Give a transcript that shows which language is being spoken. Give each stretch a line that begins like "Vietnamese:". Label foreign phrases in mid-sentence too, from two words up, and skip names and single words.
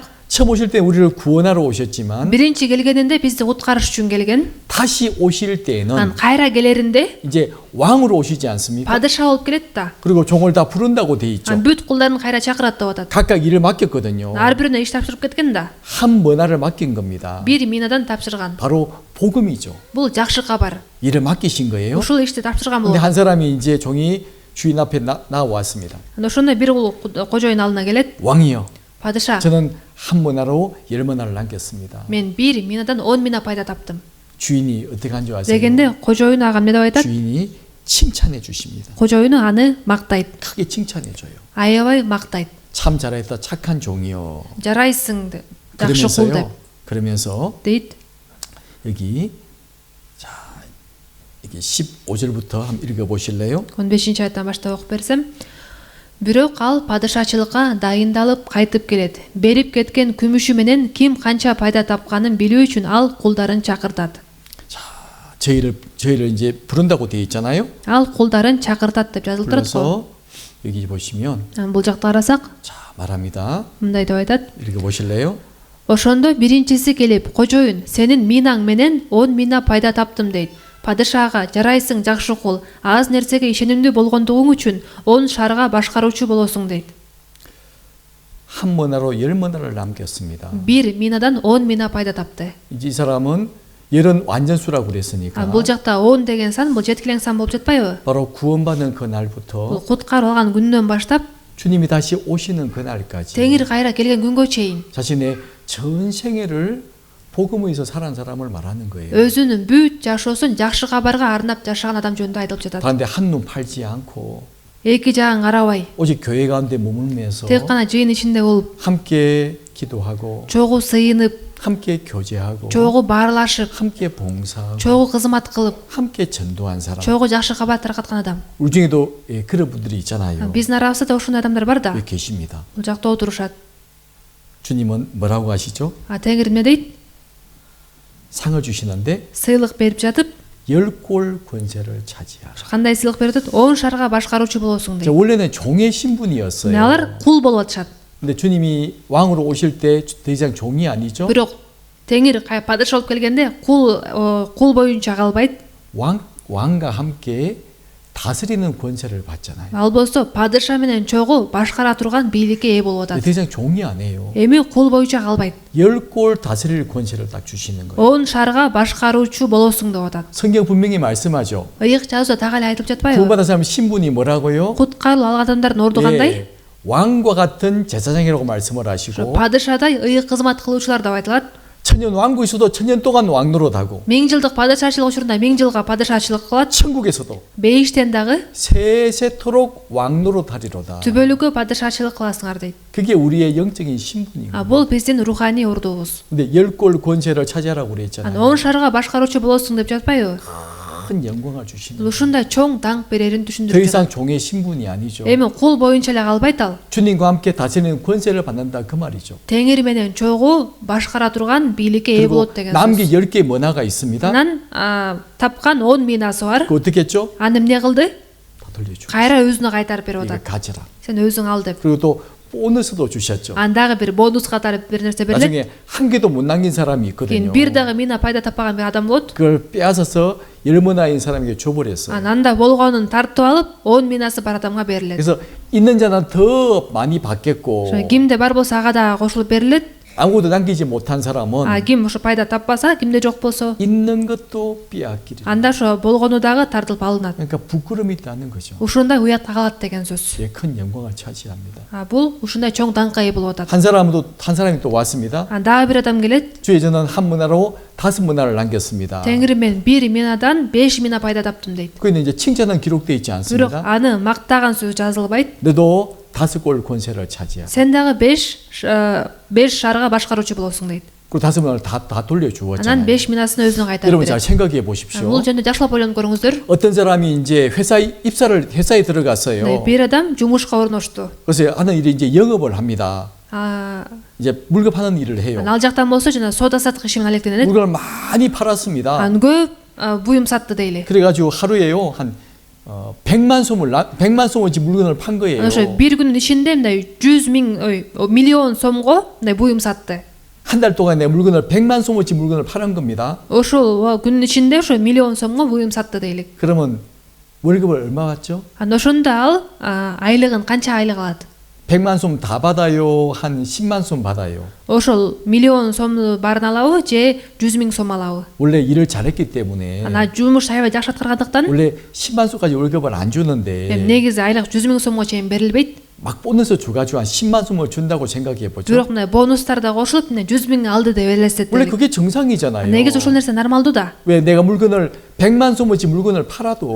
Korean: 처음 오실 때 우리를 구원하러 오셨지만
Kyrgyz: Биринчи келгенинде бизди куткарыш үчүн келген.
Korean: 다시 오실 때에는
Kyrgyz: Анан кайра келеринде
Korean: 이제 왕으로 오시지 않습니까?
Kyrgyz: падыша болуп келет да.
Korean: 그리고 종을 다 부른다고 돼 있죠.
Kyrgyz: Анан бүт кулдарын кайра чакырат деп атат.
Korean: 각각 일을 맡겼거든요.
Kyrgyz: Ар биринө иш тапшырып кеткен да.
Korean: 한 문화를 맡긴 겁니다.
Kyrgyz: Бир минадан тапшырган.
Korean: 바로 복음이죠.
Kyrgyz: Бул жакшы кабар.
Korean: 일을 맡기신 거예요.
Kyrgyz: Ушул ишти тапшырган
Korean: 근데
Kyrgyz: болот.
Korean: 한 사람이 이제 종이 주인 앞에 나왔습니다.
Kyrgyz: Анан ошондо бир кул кожоюн алдына келет.
Korean: 왕이요.
Kyrgyz: Падыша,
Korean: 저는 한 문화로 10문화를 남겼습니다.
Kyrgyz: мен бир минадан 10 мина пайда таптым.
Korean: 주인이 어떻게 한 줄 아세요?
Kyrgyz: Дегенде кожоюн ага эмне деп айтат?
Korean: 주인이 칭찬해 주십니다.
Kyrgyz: Кожоюну аны мактайт.
Korean: 크게 칭찬해 줘요.
Kyrgyz: Аябай мактайт.
Korean: 참 잘했다 착한 종이요.
Kyrgyz: Жарайсың деп. Жакшы кул деп.
Korean: 그러면서
Kyrgyz: дейт.
Korean: 여기 자 여기 15절부터 한번 읽어 보실래요?
Kyrgyz: 15 айттан баштап окуп берсем. Бирок ал падышачылыкка дайындалып кайтып келет. Берип кеткен күмүшү менен ким канча пайда тапканын билүү үчүн ал кулдарын чакыртат.
Korean: 저희를 이제 부른다고 되어 있잖아요.
Kyrgyz: Ал кулдарын чакыртат деп жазылып турат го.
Korean: 그래서 여기 보시면
Kyrgyz: Бул жакта карасак,
Korean: 자 말합니다.
Kyrgyz: мындай деп айтат.
Korean: 읽어 보실래요?
Kyrgyz: Ошондо биринчиси келип, кожоюн, сенин минаң менен 10 мина пайда таптым дейт. Падышага, жарайсың жакшы кул, аз нерсеге ишенимдүү болгондугуң үчүн 10 шаарга башкаруучу болосуң дейт.
Korean: 한 문화로 10문화를 남겼습니다.
Kyrgyz: Бир минадан 10 мина пайда тапты.
Korean: 이제 이 사람은 열은 완전수라고 그랬으니까
Kyrgyz: Бул жакта 10 деген сан бул жеткилең сан болуп жатпайбы?
Korean: 바로 구원받는
Kyrgyz: Бул
Korean: 그날부터
Kyrgyz: куткарып алган күндөн баштап
Korean: 주님이 다시 오시는 그날까지
Kyrgyz: теңир кайра келген күнгө чейин
Korean: 자신의 전 생애를 복음에 의해서 살아온 사람을 말하는 거예요.
Kyrgyz: өзүнүн бүт жашоосун жакшы кабарга арнап жашаган адам жөнүндө айтылып жатат.
Korean: 그런데 한눈 팔지 않고
Kyrgyz: Эки жагын карабай,
Korean: 오직 교회 가운데 머물면서
Kyrgyz: тек гана жыйын ичинде болуп,
Korean: 함께 기도하고
Kyrgyz: чогуу сыйынып,
Korean: 함께 교제하고
Kyrgyz: чогуу баарлашып,
Korean: 함께 봉사하고
Kyrgyz: чогуу кызмат кылып,
Korean: 함께 전도한 사람.
Kyrgyz: чогуу жакшы кабар тараткан адам.
Korean: 우리 중에도 예, 그런 분들이 있잖아요.
Kyrgyz: Биздин арабызда ошондой адамдар бар да.
Korean: 여기 계십니다.
Kyrgyz: Бул жакта отурушат.
Korean: 주님은 뭐라고 하시죠?
Kyrgyz: Теңир эмне дейт?
Korean: 상을 주시는데
Kyrgyz: Сыйлык берип жатып,
Korean: 10골 권세를 차지하라.
Kyrgyz: кандай сыйлык берип атат? 10 шаарга башкаруучу болосуң дейт.
Korean: 원래는 종의 신분이었어요.
Kyrgyz: Мына алар кул болуп атышат.
Korean: 근데 주님이 왕으로 오실 때 더 이상 종이 아니죠?
Kyrgyz: Бирок теңир падыша болуп келгенде кул боюнча калбайт.
Korean: 왕과 함께 다스리는 권세를 받잖아요.
Kyrgyz: Ал болсо падыша менен чогуу башкара турган бийликке ээ болуп атат.
Korean: 더 이상 종이 아니에요.
Kyrgyz: Эми кул боюнча калбайт.
Korean: 10골 다스릴 권세를 딱 주시는 거예요.
Kyrgyz: 10 шаарга башкаруучу болосуң деп атат.
Korean: 성경 분명히 말씀하죠.
Kyrgyz: Ыйык жазууда так эле айтылып жатпайбы?
Korean: 구원받은 사람 신분이 뭐라고요?
Kyrgyz: Куткарылып алган адамдардын орду кандай?
Korean: 예, 왕과 같은 제사장이라고 말씀을 하시고
Kyrgyz: Падышадай ыйык кызмат кылуучулар деп айтылат.
Korean: 천년 왕국 있어도 천년 동안 왕노릇하고
Kyrgyz: 1000 жылдык падышачылык учурунда 1000 жылга падышачылык кылат.
Korean: 천국에서도
Kyrgyz: Бейиштен дагы
Korean: 세세토록 왕노릇하리로다.
Kyrgyz: түбөлүккө падышачылык кыласыңар дейт.
Korean: 그게 우리의 영적인 신분이에요.
Kyrgyz: Бул биздин руханий ордубуз.
Korean: 근데 10골 권세를 차지하라고
Kyrgyz: Аны
Korean: 그랬잖아요.
Kyrgyz: 10 шаарга башкаруучу болосуң деп жатпайбы?
Korean: 큰 영광을 주시는
Kyrgyz: Бул ушундай чоң даңк берерин
Korean: 더
Kyrgyz: түшүндүрүп жатат.
Korean: 이상 종의 신분이 아니죠.
Kyrgyz: Эми кул боюнча эле калбайт ал.
Korean: 주님과 함께 다스리는 권세를 받는다 그 말이죠.
Kyrgyz: Теңир менен чогуу башкара турган бийликке ээ
Korean: 그리고
Kyrgyz: болот деген
Korean: 남기
Kyrgyz: сөз.
Korean: 10개 문화가 있습니다.
Kyrgyz: Анан тапкан 10 минасы бар.
Korean: 그 어떻게 했죠?
Kyrgyz: Аны эмне кылды?
Korean: 다 돌려주고
Kyrgyz: Кайра өзүнө кайтарып берип
Korean: 이거
Kyrgyz: атат.
Korean: 가져라.
Kyrgyz: Сен өзүң ал деп.
Korean: 그리고 또 보너스도 주셨죠.
Kyrgyz: Андагы бир бонус катары бир нерсе берилет.
Korean: 나중에 한 개도 못 남긴 사람이 있거든요.
Kyrgyz: Кийин бир дагы мина пайда таппаган бир адам болот.
Korean: 그걸 빼앗아서 열문화인 사람에게 줘버렸어요.
Kyrgyz: Анда болгонун тартып алып 10 минасы бар адамга берилет.
Korean: 그래서 있는 자는 더 많이 받겠고
Kyrgyz: Кимде бар болсо ага дагы кошулуп берилет.
Korean: 아무것도 남기지 못한 사람은
Kyrgyz: Ким ошо пайда таппаса, кимде жок болсо,
Korean: 있는 것도 빼앗기리.
Kyrgyz: анда ошо болгону дагы тартылып алынат.
Korean: 그러니까 부끄러움이 있다는 거죠.
Kyrgyz: Ушундай уят калат деген сөз.
Korean: 예, 큰 영광을 차지합니다.
Kyrgyz: Бул ушундай чоң даңкка ээ болуп атат.
Korean: 한 사람이 또 왔습니다.
Kyrgyz: Дагы бир адам келет.
Korean: 주의 저는 한 문화로 5문화를 남겼습니다.
Kyrgyz: Теңир мен 1 минадан 5 мина пайда таптым дейт.
Korean: 그는 이제 칭찬은 기록되어 있지
Kyrgyz: Бирок
Korean: 않습니다.
Kyrgyz: аны мактаган сөз жазылбайт.
Korean: 너도 5골 권세를 차지하라.
Kyrgyz: Сен дагы 5 шаарга башкаруучу болосуң дейт.
Korean: 그 5문화를 다
Kyrgyz: Анан
Korean: 돌려주었잖아요.
Kyrgyz: 5 минасын өзүнө кайтарып
Korean: 여러분 잘
Kyrgyz: берет.
Korean: 생각해 보십시오.
Kyrgyz: Бул жөнүндө жакшылап ойлонуп көрүңүздөр.
Korean: 어떤 사람이 이제 회사에 들어갔어요.
Kyrgyz: Бир адам жумушка орношту.
Korean: 그래서 하는 일이 이제 영업을 합니다.
Kyrgyz: Анан
Korean: 이제 물건 파는 일을 해요.
Kyrgyz: ал жактан болсо жана соода саттык иши менен алектенет.
Korean: 물건을 많이 팔았습니다.
Kyrgyz: Анан көп буюм сатты дейли.
Korean: 그래가지고 하루에요 한 100만 솜어치 물건을 판 거예요.
Kyrgyz: ошо бир күнүн ичинде мындай 100 миллион сомго мындай буюм сатты.
Korean: 한 달 동안 내 물건을 100만 솜어치 물건을 파는 겁니다.
Kyrgyz: ошол күнүн ичинде ошо миллион сомго буюм сатты дейлик.
Korean: 그러면 월급을 얼마 받죠?
Kyrgyz: Анда ошондо ал айлыгын канча айлык алат?
Korean: 100만 솜 다 받아요? 한 10만 솜 받아요?
Kyrgyz: ошол миллион сомду баарын алабы же 100 000 сом алабы?
Korean: 원래 일을 잘했기 때문에
Kyrgyz: ана жумуш аябай жакшы аткаргандыктан
Korean: 원래 10만 솜까지 월급을 안 주는데
Kyrgyz: негизи айлык 100 000 сомго чейин берилбейт.
Korean: 막 보너스 줘가지고 한 10만 솜을 준다고 생각해 보죠.
Kyrgyz: бирок мына бонустар да кошулуп мына 100 000 алды деп элестет.
Korean: 원래 그게 정상이잖아요.
Kyrgyz: негизи ошол нерсе нормалдуу да.
Korean: 왜 내가 물건을 100만 솜어치 물건을 팔아도